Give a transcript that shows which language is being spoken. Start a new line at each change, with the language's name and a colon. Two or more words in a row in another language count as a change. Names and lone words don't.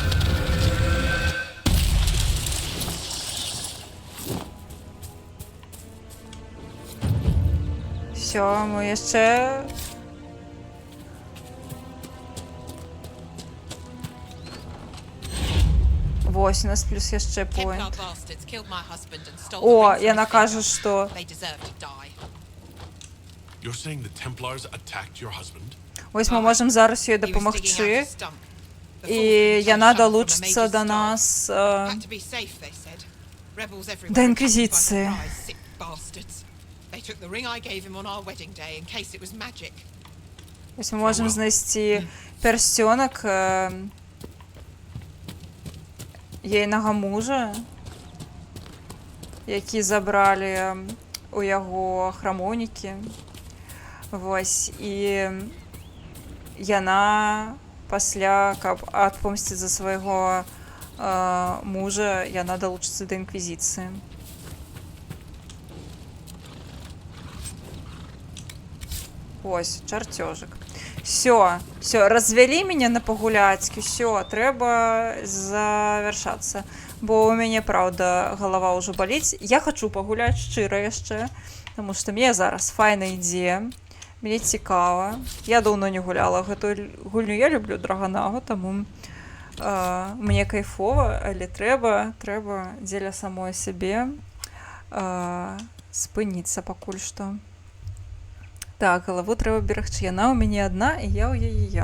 Ukrainian: Все, ми ще... Ось, у нас плюс ще поінт. О, я накажу, що...
English: You're saying the Templars attacked your husband?
Ukrainian: Ось ми можемо зараз їй допомогти. І Яна долучиться до нас до Інквізиції. Ось ми можемо знайти перстенок єйного мужа, які забрали у його храмовники.
Belarusian: Ось, і Яна пасля, каб адпомсціць за свайго мужа, Яна долучится до Инквизиции.
Ukrainian: Ось, чертежик.
Russian: Все, развели меня на погуляцьки, все, треба завершаться. Бо у меня, правда, голова уже
Ukrainian: болить. Я хочу погуляти щиро яшчэ, тому що мені зараз файна ідея.
Belarusian: Мені цікаво. Я давно не гуляла гэту гульню. Я люблю Драгонагу, тому мне кайфово, але треба дзеля самой сябе спыніцца пакуль што. Так, галаву трэба берагчы. Яна ў мяне адна, і я ў яе.